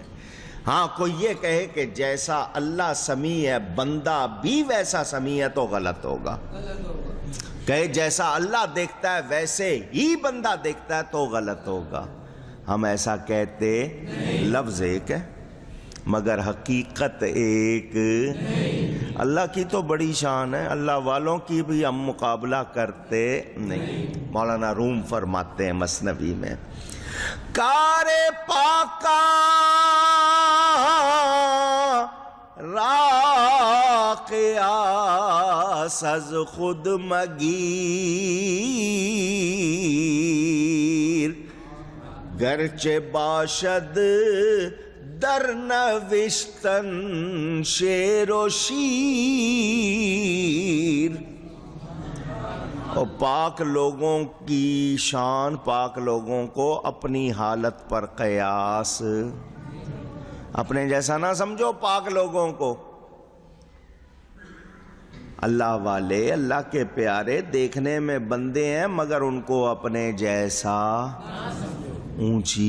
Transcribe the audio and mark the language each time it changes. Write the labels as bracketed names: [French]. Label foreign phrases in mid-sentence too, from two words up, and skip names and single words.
[Urdu] ہاں کوئی یہ کہے کہ جیسا اللہ سمیع ہے بندہ بھی ویسا سمیع ہے تو غلط ہوگا، کہے جیسا اللہ دیکھتا ہے ویسے ہی بندہ دیکھتا ہے تو غلط ہوگا۔ ہم ایسا کہتے، لفظ ایک ہے مگر حقیقت ایک۔ اللہ کی تو بڑی شان ہے، اللہ والوں کی بھی ہم مقابلہ کرتے نہیں۔ مولانا روم فرماتے ہیں مثنوی میں، [Persian] کار پاکا راقیاس از خود مگیر، گرچه باشد در نوشتن شعر و شیر۔ [Urdu] اور پاک لوگوں کی شان، پاک لوگوں کو اپنی حالت پر قیاس، اپنے جیسا نہ سمجھو پاک لوگوں کو۔ اللہ والے، اللہ کے پیارے دیکھنے میں بندے ہیں مگر ان کو اپنے جیسا اونچی۔